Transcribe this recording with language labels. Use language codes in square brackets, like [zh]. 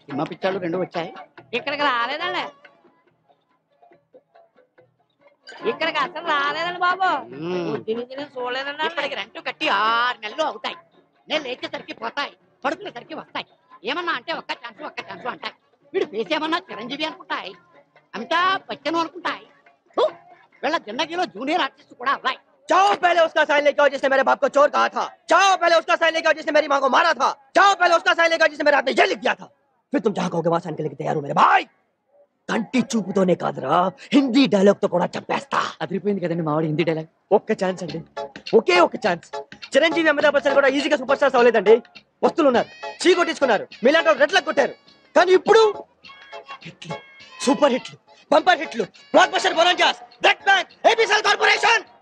[te] Cinema పిక్చర్లు 2 వచ్చాయి. ఇక్కడికి రాలేదండి, ఇక్కడికి అసలు రాలేదండి బాబు. తిని చూడలేదండి. ఇక్కడికి రెంట్ కట్టి 6 నెలలు అవుతాయి. నేను లేచేసరికి పోతాయి, పడుకునేసరికి వస్తాయి. ఏమన్నా అంటే ఒక్క ఛాన్స్ అంటాయి. వీడు ఫేస్ ఏమన్నా చిరంజీవి అనుకుంటాయి, అమితాబ్ బచ్చన్ అనుకుంటాయి. వీళ్ళ జిందగీలో జూనియర్ ఆర్టిస్ట్ కూడా అవ్వాయి. [hi] जाओ पहले उसका साइन लेके आओ जिसने मेरे बाप को चोर कहा था. जाओ पहले उसका साइन लेके आओ जिसने मेरी माँ को मारा था. जाओ पहले उसका साइन लेके आओ जिसने मेरे हाथ में ये लिख दिया था. फिर तुम जहाँ कहोगे वहाँ साइन के लिए तैयार हो मेरे भाई. [te] కంటి చూపుతోనే కాదురా, హిందీ డైలాగ్ తో కూడా చెప్పేస్తా. అదిరిపోయింది కదండి మావాడు హిందీ డైలాగ్. ఒక్క ఛాన్స్ అండి, ఒకే ఒక్క ఛాన్స్. చిరంజీవి, అమితాబ్ బచ్చన్ కూడా ఈజీగా సూపర్ స్టార్స్ అవ్వలేదండి. వస్తువులు ఉన్నారు, చీ కొట్టించుకున్నారు, మీలాంటి రెట్లకు కొట్టారు. కానీ ఇప్పుడు హిట్లు, సూపర్ హిట్లు, బంపర్ హిట్లు, block buster బొనాంజాస్, black bank, ABCL corporation.